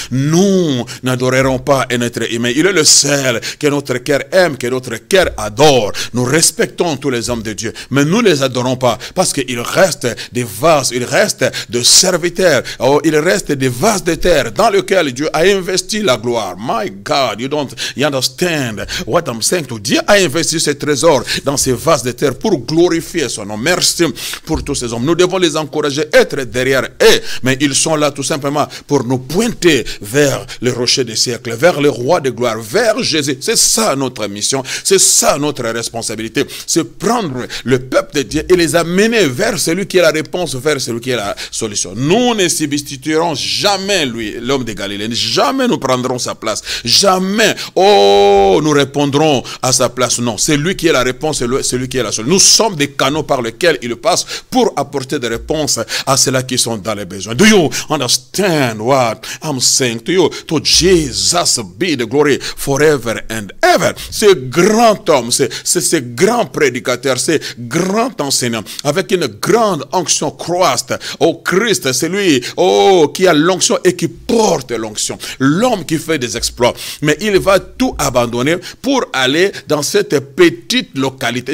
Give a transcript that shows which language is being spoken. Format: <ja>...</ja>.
<fr>Nous n'adorerons pas un être humain, il est le seul que notre cœur aime, que notre cœur adore. Nous respectons tous les hommes de Dieu, mais nous ne les adorons pas, parce qu'il reste des vases, il reste de serviteurs, oh, il reste des vases de terre dans lesquels Dieu a investi la gloire.</fr> <en>My God, you understand what I'm saying to you.</en> <fr>Dieu a investi ses trésors dans ces vases de terre pour glorifier son nom. Merci pour tous ces hommes. Nous devons les encourager, être derrière eux, mais ils sont là tout simplement pour nous pointer vers le rocher des siècles, vers le roi de gloire, vers Jésus. C'est ça notre mission, c'est ça notre responsabilité, c'est prendre le peuple de Dieu et les amener vers celui qui est la réponse, vers celui qui est la solution. Nous ne substituerons jamais lui, l'homme de Galilée, jamais nous prendrons sa place, jamais, oh, nous répondrons à sa place. Non, c'est lui qui est la réponse, c'est lui qui est la solution. Nous sommes des canaux par lesquels il passe pour apporter des réponses à ceux-là qui sont dans les besoins.</fr> <en>Do you understand what I'm saying to you? To Jesus be the glory forever and ever.</en> <fr>Ce grand homme, ce grand prédicateur, ce grand enseignant, avec une grande onction croissante. Oh, Christ, c'est lui, oh, qui a l'onction et qui porte l'onction. L'homme qui fait des exploits. Mais il va tout abandonner pour aller dans cette petite localité.</fr>